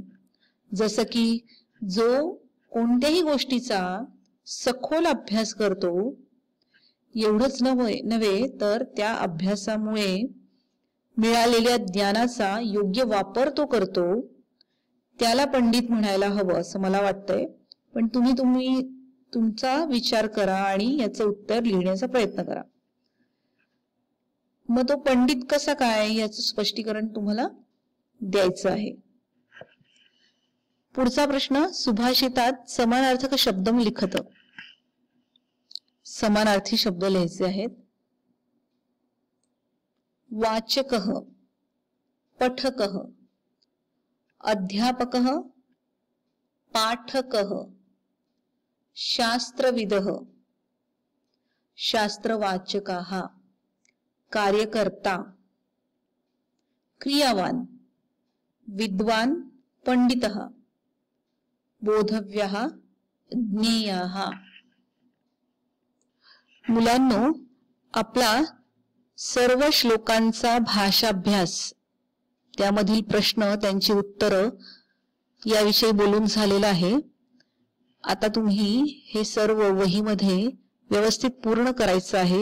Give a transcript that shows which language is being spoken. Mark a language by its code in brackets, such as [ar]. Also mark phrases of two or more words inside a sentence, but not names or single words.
[mr] जसं की जो कोणत्याही गोष्टीचा सखोल अभ्यास करतो, एवढंच नव्हे तर त्या अभ्यासामुळे मिळालेल्या ज्ञानाचा योग्य वापर तो करतो, त्याला पंडित म्हणायला हवं असं मला वाटतंय. पण तुम्ही तुमचा विचार करा आणि याचं उत्तर लिहिण्याचा प्रयत्न करा. मग तो पंडित कसा काय याचं स्पष्टीकरण तुम्हाला द्यायचं आहे. पुढचा प्रश्न. [sa] सुभाषितात समानार्थक शब्दम लिखत. [mr] समानार्थी शब्द लिहायचे आहेत. [sa] वाचकः पठकः अध्यापकः पाठकः शास्त्रविदः शास्त्रवाचकाः कार्यकर्ता क्रियावान विद्वान पंडितः बोधव्यः ज्ञेयः. [mr] मुलांनो, आपला सर्व श्लोकांचा भाषाभ्यास, त्यामधील प्रश्न, त्यांची उत्तरं याविषयी बोलून झालेला आहे. आता तुम्ही हे सर्व वहीमध्ये व्यवस्थित पूर्ण करायचं आहे.